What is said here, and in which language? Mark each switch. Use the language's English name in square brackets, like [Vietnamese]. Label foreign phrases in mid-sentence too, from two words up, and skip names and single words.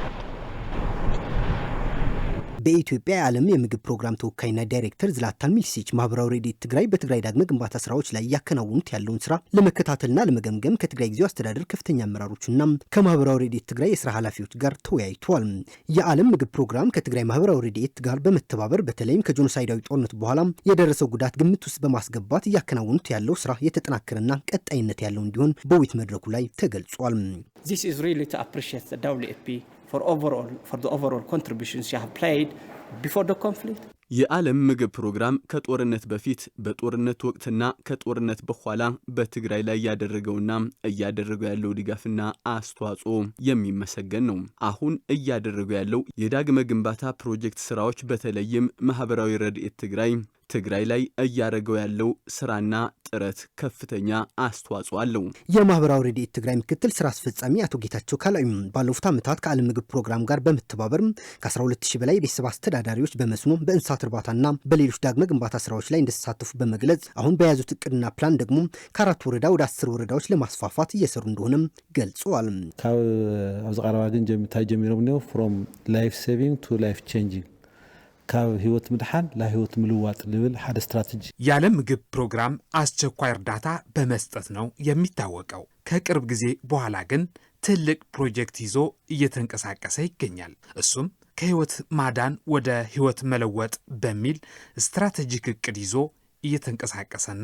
[Amharic] በኢትዮጵያ የዓለም የምግብ ፕሮግራም ተወካይና ዳይሬክተር ዥላታን ሚሊሲች ማህበራዊ ረድኤት ትግራይ በትግራይ ዳግመ ግንባታ ስራዎች ላይ እያከናወኑት ያለውን ስራ ለመከታተልና ለመገምገም ከትግራይ ጊዜያዊ አስተዳደር ከፍተኛ አመራሮችና ከማህበራዊ ረድኤት ትግራይ የስራ ኃላፊዎች ጋር ተወያይተዋል። የዓለም ምግብ ፕሮግራም ከትግራይ ማህበራዊ ረድኤት ጋር በመተባበር በተለይም ከጄኖሳይዳዊ ጦርነት በኋላ የደረሰው ጉዳት ግምት ውስጥ በማስገባት እያከናወኑት ያለው ስራ የተጠናከረና ቀጣይነት ያለው እንዲሆን በውይይት መድረኩ ላይ ተገልጿል። [English] This is really to appreciate the WFP for the overall contributions you have played before the conflict. [Amharic] የዓለም ምግብ ፕሮግራም ከጦርነት በፊት በጦርነት ወቅትና ከጦርነት በኋላ በትግራይ ላይ ያደረገውና እያደረገው ያለው ድጋፍና አስተዋጽኦ የሚመሰገን ነው። አሁን እያደረገው ያለው የዳግመ ግንባታ ፕሮጀክት ስራዎች በተለይም ማህበራዊ ረድኤት ትግራይ ላይ እያደረገው ያለው ስራና ጥረት ከፍተኛ አስተዋጽኦ አለው። የማህበራዊ ረድኤት ትግራይ ምክትል ስራ አስፈጻሚ አቶ ጌታቸው ካላዩ ባለፉት ዓመታት ከዓለም ምግብ ፕሮግራም ጋር በመተባበር ከ12000 በላይ ቤተሰብ አስተዳዳሪዎች በመስኖ በእንስሳት እርባታና በሌሎች ዳግመ ግንባታ ስራዎች ላይ እንደተሳተፉ በመግለጽ አሁን በያዙት እቅድና ፕላን ደግሞ ከ4 ወረዳ ወደ 10 ወረዳዎች ለማስፋፋት እየሰሩ እንደሆነም ገልጸዋል። [Tigrinya] ካብ ኣብዚ ቀረባ ግን ጀሚሮም ነው [English] from life saving to life changing [Tigrinya] ካብ ህይወት ምድሓን ለህይወት ምልዋጥ ልብል ሓደ ስትራቴጂ [Amharic] የዓለም ምግብ ፕሮግራም አስቸኳይ እርዳታ በመስጠት ነው የሚታወቀው። ከቅርብ ጊዜ በኋላ ግን ትልቅ ፕሮጀክት ይዞ እየተንቀሳቀሰ ይገኛል። እሱም ከህይወት ማዳን ወደ ህይወት መለወጥ በሚል ስትራቴጂክ እቅድ ይዞ እየተንቀሳቀሰና